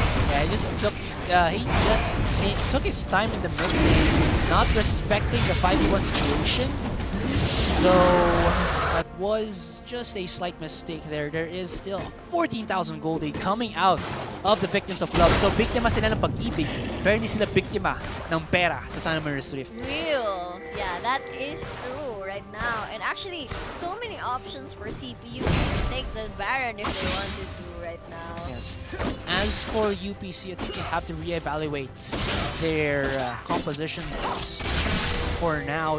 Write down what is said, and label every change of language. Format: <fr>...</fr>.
<en>Yeah, he just took his time in the mid lane, not respecting the 5v1 situation. Though that was just a slight mistake there. There is still 14,000 gold aid coming out of the Victims of Love.</en> <tl>So biktima sila ng pag-ibig, pero hindi sila biktima ng pera sa San Maris Rift.</tl> <en>Real. Yeah, that is true right right now. And actually, so many options for CPU to take the Baron if they wanted to right now. Yes. As for UPC, I think they have to reevaluate their compositions for now.</en>